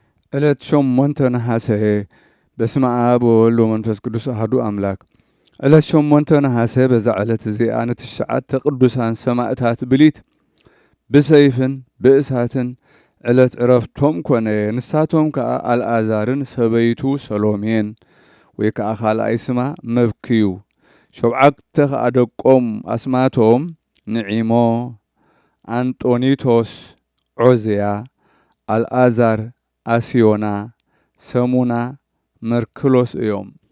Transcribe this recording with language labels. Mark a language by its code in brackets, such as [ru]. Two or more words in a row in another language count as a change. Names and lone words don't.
[gez] ዕለት 8 ነሐሴ በስመ አብ ወወልድ ወመንፈስ ቅዱስ አሐዱ አምላክ። ዕለት 8 ነሐሴ በዛ ዕለት [ti] እዚኣ ንትሽዓተ ቅዱሳን ሰማዕታት ብሊት ብሰይፍን ብእሳትን ዕለት ዕረፍቶም ኮነ። ንሳቶም ከዓ አልዓዛርን ሰበይቱ ሰሎሜን ወይ ከዓ ካልኣይ ስማ መብክዩ። ሸውዓተ ከዓ ደቆም አስማቶም ንዒሞ፣ አንጦኒቶስ፣ ዖዝያ፣ አልዓዛር፣ አስዮና፣ ሰሙና፣ መርክሎስ እዮም።